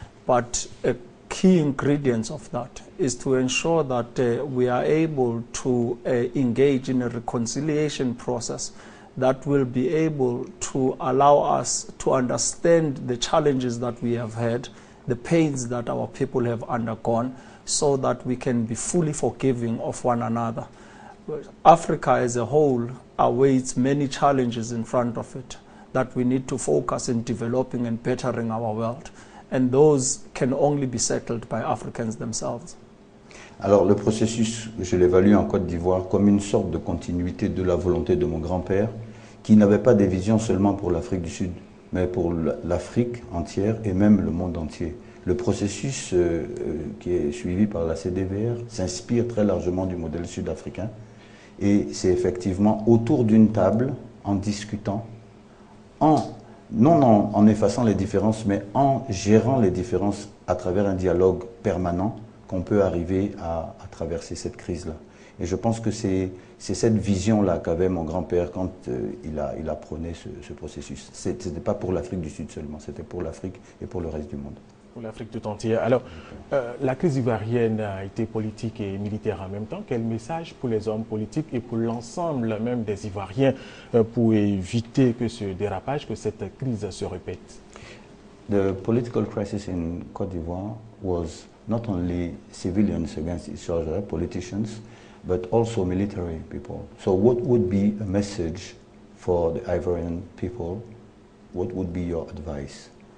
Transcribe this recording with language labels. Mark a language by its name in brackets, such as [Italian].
[English] But a key ingredient of that is to ensure that we are able to engage in a reconciliation process that will be able to allow us to understand the challenges that we have had, the pains that our people have undergone, so that we can be fully forgiving of one another. Africa as a whole awaits many challenges in front of it that we need to focus in developing and bettering our world. And those can only be settled by Africans themselves. [French] Alors le processus, je l'évalue en Côte d'Ivoire comme une sorte de continuité de la volonté de mon grand-père, qui n'avait pas des visions seulement pour l'Afrique du Sud, mais pour l'Afrique entière et même le monde entier. Le processus qui est suivi par la CDVR s'inspire très largement du modèle sud-africain. Et c'est effectivement autour d'une table, en discutant, non en effaçant les différences, mais en gérant les différences à travers un dialogue permanent, qu'on peut arriver à traverser cette crise-là. Et je pense que c'est cette vision-là qu'avait mon grand-père quand il a prôné ce processus. Ce n'était pas pour l'Afrique du Sud seulement, c'était pour l'Afrique et pour le reste du monde. Pour l'Afrique tout entière. Alors, la crise ivoirienne a été politique et militaire en même temps. Quel message pour les hommes politiques et pour l'ensemble même des Ivoiriens pour éviter que ce dérapage, que cette crise se répète? [English] The political crisis in Côte d'Ivoire was not only civilians against each other, politicians, but also military people. So what would be a message for the Ivorian people? What would be your advice?